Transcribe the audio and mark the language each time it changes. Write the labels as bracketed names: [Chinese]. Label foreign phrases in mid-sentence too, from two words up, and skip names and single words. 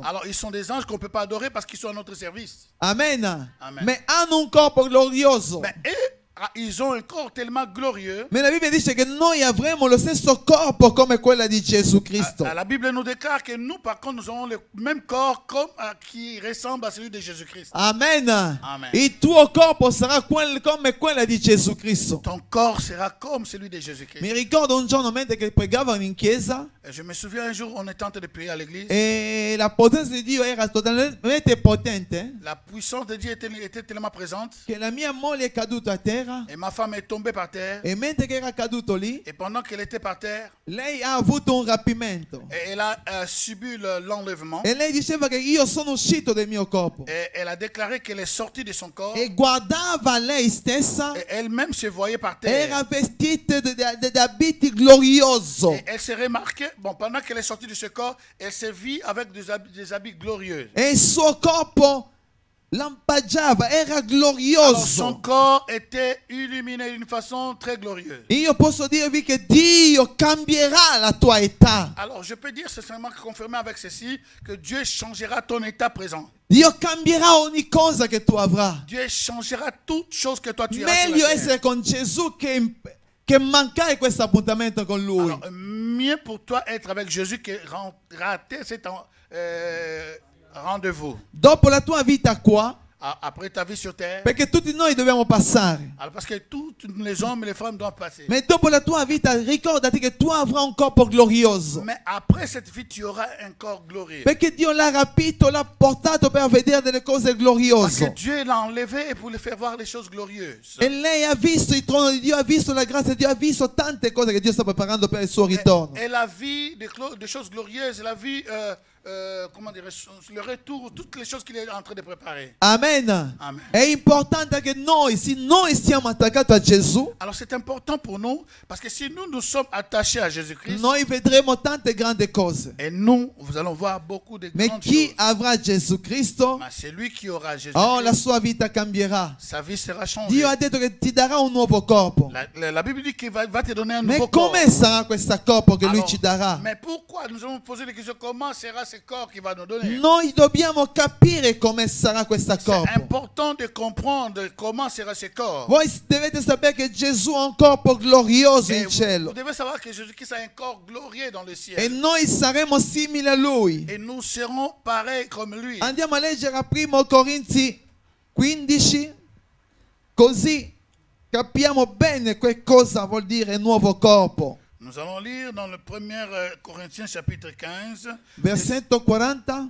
[French] Alors ils sont des anges qu'on ne peut pas adorer parce qu'ils sont à notre service. Amen. Amen. [Italian] Ma hanno un corpo glorioso. [French] Mais ils ont un corps tellement glorieux. [Italian] Ma la Bibbia dice che noi avremo lo stesso corpo come quello di Gesù Cristo. [French] La Bible nous déclare que nous, par contre, nous aurons le même corps comme, qui ressemble à celui de Jésus-Christ. Amen. [Italian] Amen. Il tuo corpo sarà come quello di Gesù Cristo. [French] Ton corps sera comme celui de Jésus-Christ. [Italian] Mi ricordo un giorno mentre che pregavano in chiesa [French] Et je me souviens un jour, on était en train de prier à l'église. [Italian] e la potenza di Dio era totalmente potente [French] La puissance de Dieu était tellement présente. [Italian] che la mia moglie è caduta a terra [French] Et ma femme est tombée par terre. [Italian] e mentre che era caduto lì, [French] Et pendant qu'elle était par terre, [Italian] lei ha avuto un rapimento [French] et elle a subi l'enlèvement. [Italian] e lei diceva che io sono uscito del mio corpo [French] Et elle a déclaré qu'elle est sortie de son corps. [Italian] e guardava lei stessa, [French] Et elle-même se voyait par terre. [Italian] era vestita di abiti gloriosi. [French] Et elle s'est remarquée, bon, pendant qu'elle est sortie de ce corps, elle s'est vue avec des habits glorieux. [Italian] E il suo corpo lampeggiava, era [French] Alors, son [Italian] glorioso. [French] corps était illuminé d'une façon très glorieuse. [Italian] Io posso dirvi che Dio cambierà la tua età. [French] Alors, je peux dire sincèrement, confirmer avec ceci, que Dieu changera ton état présent. [Italian] Dio cambierà ogni cosa che tu avrai. [French] Dieu changera toute chose que toi tu as sur [Italian] Meglio [French] la terre. [Italian] essere con Gesù che mancare questo appuntamento con Lui. [French] Alors, mieux pour toi être avec Jésus que rater cet rendez-vous. [Italian] Dopo la tua vita qua, [French] Après ta vie sur terre. [Italian] perché tutti noi dobbiamo passare. [French] Alors, parce que tous les hommes et les femmes doivent passer. [Italian] Ma dopo la tua vita ricordati che tu avrai un corpo glorioso. [French] Mais après cette vie, tu auras un corps glorieux. [Italian] Perché Dio l'ha rapito, l'ha portato per vedere delle cose [French] Parce que [Italian] gloriose. [French] Dieu l'a enlevé pour lui faire voir les choses glorieuses. [Italian] E lei ha visto il trono di Dio, ha visto la grazia di Dio, ha visto tante cose che Dio sta preparando per il suo ritorno. [French] Et la vie des choses glorieuses, la vie, comment dire, le retour, toutes les choses qu'il est en train de préparer. Amen. [Italian] Amen. È importante che noi, se noi siamo attaccati a Gesù, [French] Alors c'est important pour nous, parce que si nous sommes attachés à Jésus-Christ, [Italian] noi vedremo tante grandi cose. [French] et nous allons voir beaucoup de [Italian] Ma [French] grandes [Italian] chi [French] choses. [Italian] avrà Gesù Cristo, [French] Mais celui qui aura Jésus, [Italian] oh, la sua vita cambierà. [French] sa vie sera changée. [Italian] Dio ha detto che ti darà un nuovo corpo. [French] La Bible dit qu'il va te donner un [Italian] Ma [French] nouveau corps. [Italian] come sarà questo corpo che Lui [French] Alors, [Italian] ci darà? [French] mais pourquoi nous allons poser la question, comment sera ce corps qu'il va nous donner? [Italian] Noi dobbiamo capire come sarà questo [French] C'est [Italian] corpo. [French] important de comprendre comment sera ce corps. [Italian] Voi dovete sapere che Gesù ha un corpo glorioso [French] Et [Italian] in [French] vous [Italian] cielo. [French] devez savoir que Jésus-Christ a un corps glorieux dans le ciel. [Italian] E noi saremo simili a Lui. [French] Et nous serons pareils comme lui. [Italian] Andiamo a leggere a 1 Corinzi 15, così capiamo bene che cosa vuol dire nuovo corpo. [French] Nous allons lire dans le 1 Corinthiens chapitre 15, [Italian] Versetto 40.